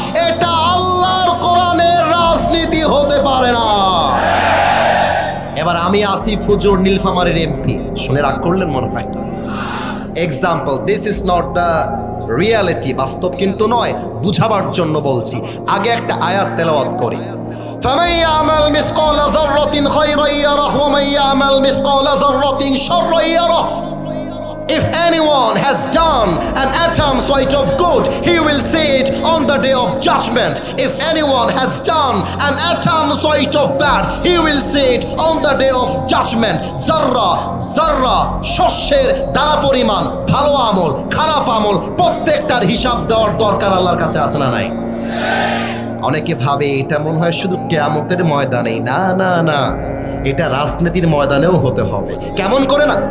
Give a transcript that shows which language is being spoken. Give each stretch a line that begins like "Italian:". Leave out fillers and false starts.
Bangla: এটা আল্লাহর কোরআনের রাজনীতি হতে পারে না। এবার আমি আসিফ হুজুর নীলফামারীর এমপি, শুনে রাগ করলেন মনে হয়। Example,
English: this is not the
Bangla: reality, বাস্তব কিন্তু নয়, বুঝাবার জন্য বলছি। আগে একটা আয়াত তেলাওয়াত করি।
Arabic: فمن يعمل مثقال ذرة خيرا يره ومن يعمل مثقال ذرة شرا يره.
English: If anyone has done an atom's weight of good, he will see it on the day of judgment. If anyone has done an atom's weight of bad, he will see it on the day of judgment.
Bangla: Zarra, zarra, শস্যের দানা পরিমাণ ভালো আমল খারাপ আমল প্রত্যেকটার হিসাব দেওয়ার দরকার আল্লাহর কাছে আছে না নাই? অনেকে ভাবে এটা মনে হয় শুধু কিয়ামতের ময়দানেই। না না না, এটা রাজনীতির ময়দানেও হতে হবে। কেমন করে না?